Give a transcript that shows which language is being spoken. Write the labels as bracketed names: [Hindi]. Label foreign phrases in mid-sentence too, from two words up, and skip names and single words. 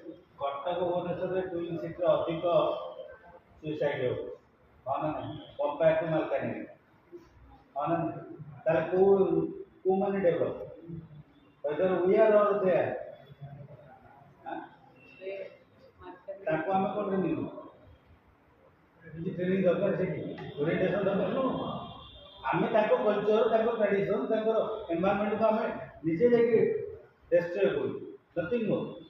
[Odia] କଟକ ଭୁବନେଶ୍ୱରରେ [English] twin cityରେ [Odia] ଅଧିକ ସୁଇସାଇଡ୍ ହେଉଛି ହଁ ନା ନାହିଁ [English] compare to [Odia] ମାଲକାନଗିରି ହଁ ନା ନାହିଁ ତାହେଲେ କୋଉମାନେ ଡେଭଲପ୍ [English] whether we are or they are [Odia] ତାକୁ ଆମେ କ'ଣ ଟ୍ରେନିଂ କିଛି ଟ୍ରେନିଂ ଦରକାର ସେଠି ଓରିଏଣ୍ଟେସନ୍ ଦରକାର ନୁହଁ ଆମେ ତାଙ୍କ କଲଚର ତାଙ୍କ ଟ୍ରାଡ଼ିସନ୍ ତାଙ୍କର ଏନଭାରମେଣ୍ଟକୁ ଆମେ ନିଜେ ଯାଇକି ଡେଷ୍ଟ୍ରୟ କରୁ ନଥିଙ୍ଗ ମୋର